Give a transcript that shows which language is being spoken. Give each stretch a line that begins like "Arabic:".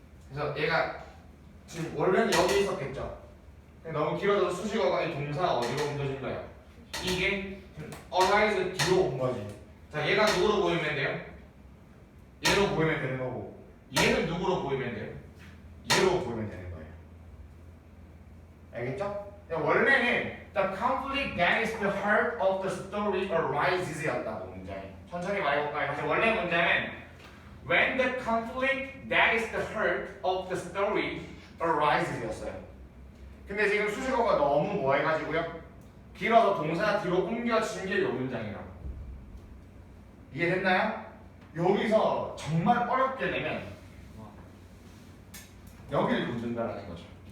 Korean: 그래서 얘가 지금 원래는 여기 있었겠죠. 근데 너무 길어져서 수식어가 이 동사 어디로 옮겨진 거야? 이게 arise 뒤로 온 거지. 자, 얘가 누구로 보이면 돼요? 얘로 보이면 되는 거고, 얘는 누구로 보이면 돼요? 얘로 보이면 되는 거예요. 알겠죠? 원래는
English: the conflict that is the heart of the story arises
Korean: 였다고 문장이. 천천히 말해볼까요? 다시 원래 문장은
English: when the conflict that is the heart of the story arises
Korean: 였어요. 근데 지금 수식어가 너무 뭐 해가지고요? 길어서 동사 뒤로 옮겨진 게 이 문장이라고. 이해됐나요? 여기서 정말 어렵게 되면 여기를 묻는다라는 거죠.